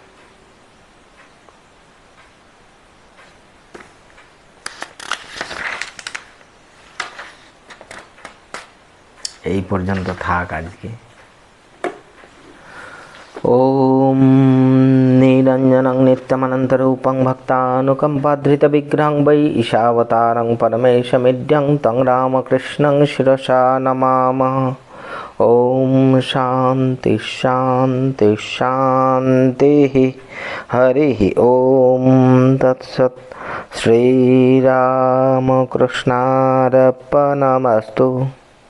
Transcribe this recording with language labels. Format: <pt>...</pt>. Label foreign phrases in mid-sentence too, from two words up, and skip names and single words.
<bn>এই পর্যন্ত থাক আজকে।</bn> <sa>ওম নিরঞ্জনং নিত্যমনন্তরূপং ভক্তানুকম্পাধৃতবিগ্রহং বৈ ঈশাবতারং পরমেশমিড্যং তং রামকৃষ্ণং শিরসা নমামः। ओम शांति शांति शांति। हरि ओम तत्सत्। श्रीरामकृष्णार्पणमस्तु।</sa>